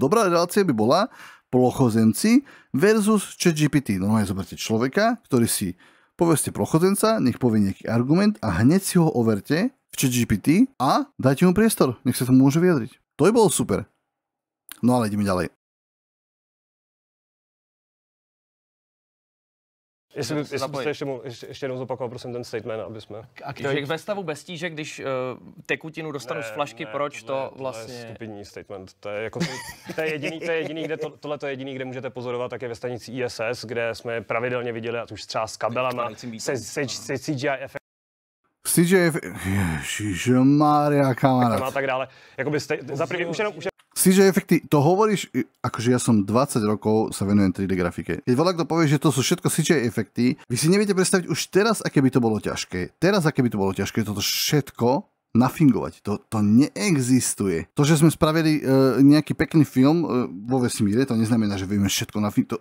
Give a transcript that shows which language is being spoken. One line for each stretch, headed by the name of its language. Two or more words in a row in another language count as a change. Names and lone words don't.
Slovak: Dobrá relácia by bola plochozemci versus ChatGPT. No aj zoberte človeka, ktorý si povedzte plochozenca, nech povie nejaký argument a hneď si ho overte v ChatGPT a dajte mu priestor, nech sa tomu môže vyjadriť. To by bolo super. No ale ideme ďalej.
Czech: Jestli byste ještě jednou zopakoval, prosím, ten statement, aby jsme... Takže ve stavu bez tíže, když tekutinu dostanu z flašky, proč to vlastně... To je stupidní statement. To je jako, to je jediný, kde tohle je jediný, kde můžete pozorovat, také ve stanici ISS, kde jsme pravidelně viděli, a už třeba s kabelama, se CGI efekt.
Slovak: CGI, ježišmária, kamarát.
Czech: A tak dále. Jakoby CGI efekty,
Slovak: to hovoríš, akože ja som 20 rokov sa venujem 3D grafike. Keď voľa kto povie, že to sú všetko CGI efekty, vy si neviete predstaviť už teraz, aké by to bolo ťažké. Teraz, aké by to bolo ťažké, toto všetko nafingovať. To neexistuje. To, že sme spravili nejaký pekný film vo vesmíre, to neznamená, že vieme všetko nafingovať.